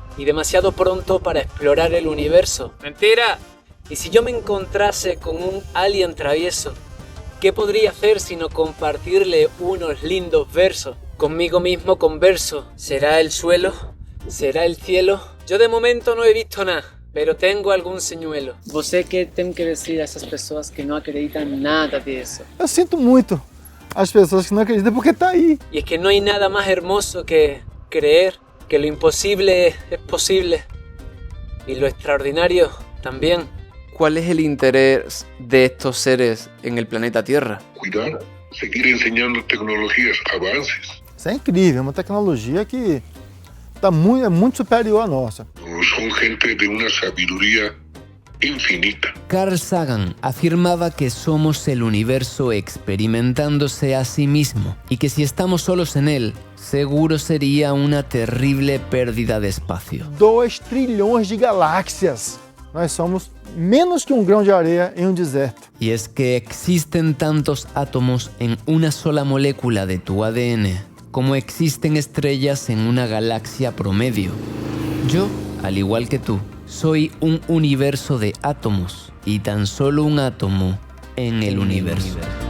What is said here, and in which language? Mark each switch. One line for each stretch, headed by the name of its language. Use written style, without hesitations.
Spanish: Y demasiado pronto para explorar el universo. Mentira. Y si yo me encontrase con un alien travieso, ¿qué podría hacer sino compartirle unos lindos versos? Conmigo mismo converso. ¿Será el suelo? ¿Será el cielo? Yo de momento no he visto nada, pero tengo algún señuelo.
Portuguese: Você que tem que decir a essas pessoas que não acreditam em nada disso? Eu sinto muito as pessoas que não acreditam porque tá aí.
Spanish: Y es que no hay nada más hermoso que creer que lo imposible es posible. Y lo extraordinario también. ¿Cuál es el interés de estos seres en el planeta Tierra? Cuidar, seguir enseñando tecnologías, avances.
Portuguese: Isso é incrível, uma tecnologia que é muito superior à nossa.
Spanish: Son gente de una sabiduría infinita. Carl Sagan afirmaba que somos el universo experimentándose a sí mismo y que si estamos solos en él, seguro sería una terrible pérdida de espacio.
Portuguese: 2 trilhões de galáxias. Nós somos menos que grão de areia em deserto.
Spanish: Y es que existen tantos átomos en una sola molécula de tu ADN como existen estrellas en una galaxia promedio. Yo, al igual que tú, soy un universo de átomos y tan solo un átomo en el universo.